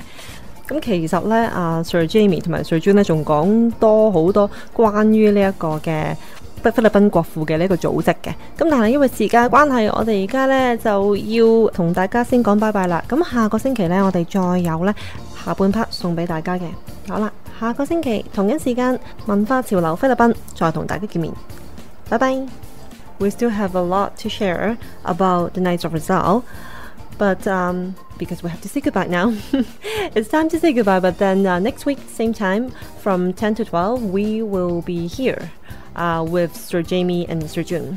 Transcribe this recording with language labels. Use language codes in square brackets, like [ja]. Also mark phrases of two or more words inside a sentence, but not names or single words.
[yue] 咁其實咧Sir Jamie 同埋 Sir Jun 咧仲講多好多關於呢一個嘅菲律賓國父嘅呢個組織嘅，咁但係因為時間關係，我哋而家呢就要同大家先講拜拜啦。咁下個星期呢，我哋再有呢下半 part 送俾大家嘅。好啦，下個星期同一時間文化潮流菲律賓再同大家見面。 [en] 拜拜。We still have a lot to share about the Knights of Rizal, but because we have to say goodbye now. It's time to say goodbye, but then next week, same time, from 10 to 12, we will be here. With Sir Jamie and Sir Jun.